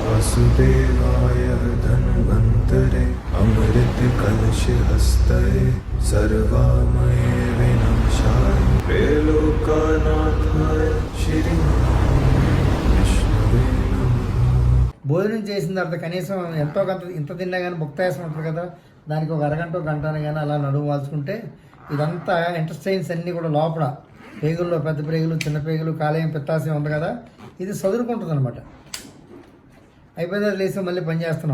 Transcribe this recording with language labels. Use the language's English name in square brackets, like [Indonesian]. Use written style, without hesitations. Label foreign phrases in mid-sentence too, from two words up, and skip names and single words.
[Sanskrit] वासुदेवाय धन्वन्तरे अमृतकलशहस्तये सर्वामये विनाशाय त्रैलोक्यनाथाय श्री विष्णवे नमः। [Telugu] భోజనం చేసిన తర్వాత కనీసం ఎంతో కొంత ఇంత తిన్నా కానీ ముక్తాయాసం ఉంటుంది కదా, దానికి ఒక అరగంట గంటనే కానీ అలా నడుము వాల్చుకుంటే ఇదంతా ఇంటెస్టైన్స్ అన్నీ కూడా లోపల పేగుల్లో పెద్ద పేగులు చిన్న పేగులు కాలేయం పిత్తాశయం ఉంది కదా, ఇది సదురుకుంటుంది అనమాట. అయిపోయిన లేసి మళ్ళీ పని చేస్తున్నాం.